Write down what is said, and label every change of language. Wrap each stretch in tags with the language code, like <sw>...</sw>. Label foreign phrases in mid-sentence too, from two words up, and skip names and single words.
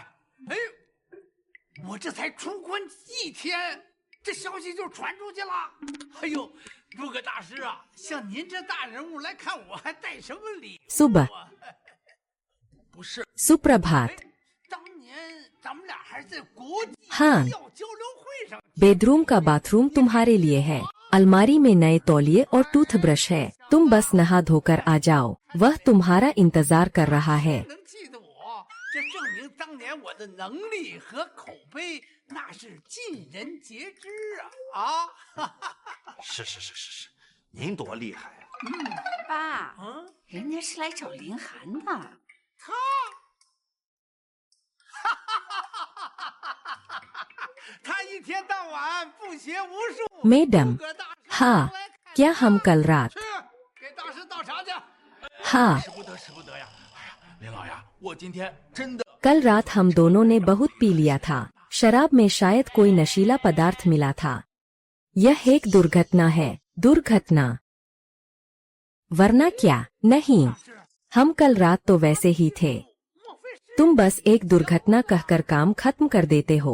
<zh>哎，我这才出关1天，这消息就传出去了。哎呦，诸葛大师啊，像您这大人物来看我，还带什么礼物？</zh> <hi>सुबह</hi> <zh>不是</zh> <hi>सुप्रभात</hi> <zh>当年咱们俩还在国际</zh> <hi>हाँ</hi> <zh>医药交流会上。</zh> <hi>बेडरूम का बाथरूम तुम्हारे लिए है। अलमारी में नए तौलिए और टूथब्रश है। तुम बस नहा धोकर आ जाओ। वह तुम्हारा इंतजार कर रहा है।</hi> <zh>能记得我，这证明当年我的能力和口碑那是尽人皆知啊！是，您多厉害啊！爸，人家是来找林寒的。他一天到晚不学无术。</zh> <hi>मैडम, हाँ, क्या हम कल रात</hi> <zh>给大师倒茶去。</zh> <hi>हाँ</hi> <zh>使不得呀！哎呀，林老爷，我今天真的</zh> <hi>कल रात हम दोनों ने बहुत पी लिया था। शराब में शायद कोई नशीला पदार्थ मिला था। यह एक दुर्घटना है। दुर्घटना वरना क्या? नहीं, हम कल रात तो वैसे ही थे। तुम बस एक दुर्घटना कहकर काम खत्म कर देते हो।</hi>